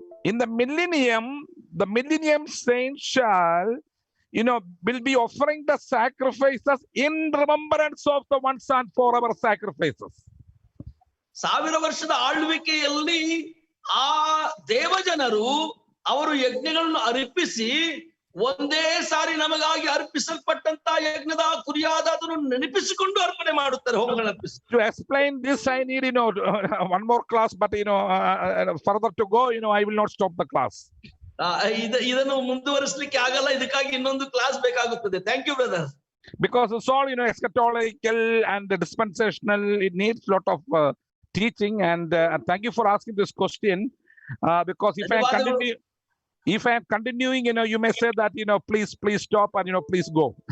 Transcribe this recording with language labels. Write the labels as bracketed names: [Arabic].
[English] In the millennium saints shall will be offering the sacrifices in remembrance of the once and forever sacrifices. [Kannada] 1000 ವರ್ಷದ ಆಳ್ವಿಕೆಯಲ್ಲಿ ಆ ದೇವಜನರು ಅವರು ಯಜ್ಞಗಳನ್ನು ಅರ್ಪಿಸಿ ಒಂದೇ ಸಾರಿ ನಮಗಾಗಿ ಅರ್ಪಿಸಲ್ಪಟ್ಟಂತ ಯಜ್ಞದ ಕುರಿಯಾದಾತನು ನೆನಪಿಸಿಕೊಂಡು ಅರ್ಪಣೆ ಮಾಡುತ್ತಾರೆ, ಹೋಮಗಳನ್ನು ಅರ್ಪಿಸಿ. [English] To explain this, I need one more class, but further to go, I will not stop the class. [Kannada] ಇದನ್ನು ಮುಂದುವರಿಸಲಿಕ್ಕೆ ಆಗಲ್ಲ, ಇದಕ್ಕಾಗಿ ಇನ್ನೊಂದು ಕ್ಲಾಸ್ ಬೇಕಾಗುತ್ತದೆ. [English] Thank you brother. Because it's all eschatological and dispensational, it needs a lot of teaching, and thank you for asking this question, because if I am continuing, you may say that please stop, and please go.